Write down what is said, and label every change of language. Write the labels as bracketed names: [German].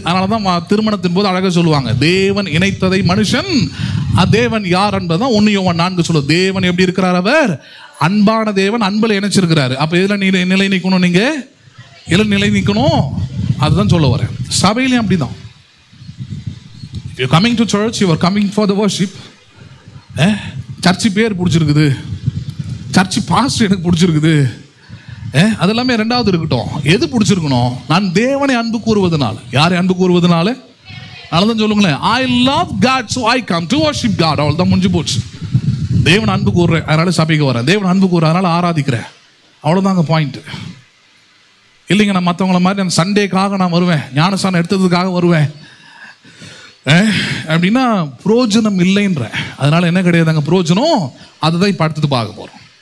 [Tamil] அதனால தான் திருமணத்தின் போது அழகாக சொல்லுவாங்க, தேவன் இணைத்ததை மனுஷன் தேவன் யார் என்பதான் 1 யோவான் 4 சொல்லுது. தேவன் எப்படி இருக்கிறார்? அவர் அன்பான தேவன், அன்பில் இணைச்சிருக்கிறாரு. அப்போ இதில் நிலை நிற்கணும், நீங்கள் இதில் நிலை நிற்கணும். அதுதான் சொல்ல வரேன். சபையிலையும் அப்படிதான். [English] If you're coming to church, you are coming for the worship. [Tamil] Church பேர் பிடிச்சிருக்குது, சர்ச்சு பாஸ்டர் எனக்கு பிடிச்சிருக்குது, அதெல்லாமே ரெண்டாவது இருக்கட்டும். எது பிடிச்சிருக்கணும்? நான் தேவனை அன்பு கூறுவதனால. யாரை அன்பு கூறுவதனால? அதனாலதான் சொல்லுங்களேன், [English] I love God so I come to worship God. [Tamil] அவள் தான் முடிஞ்சு போச்சு. தேவன் அன்பு கூறுறேன், அதனால சபைக்கு வரேன். தேவன் அன்பு கூறுறேன், அதனால ஆராதிக்கிறேன். அவ்வளோதாங்க பாயிண்ட். இல்லைங்க, நான் மற்றவங்கள மாதிரி நான் சண்டேக்காக நான் வருவேன், ஞானஸ்தானம் எடுத்ததுக்காக வருவேன் அப்படின்னா புரோஜனம் இல்லைன்ற. அதனால என்ன கிடையாதுங்க புரோஜனம். அதுதான் இப்போ அடுத்தது பார்க்க போகிறோம்.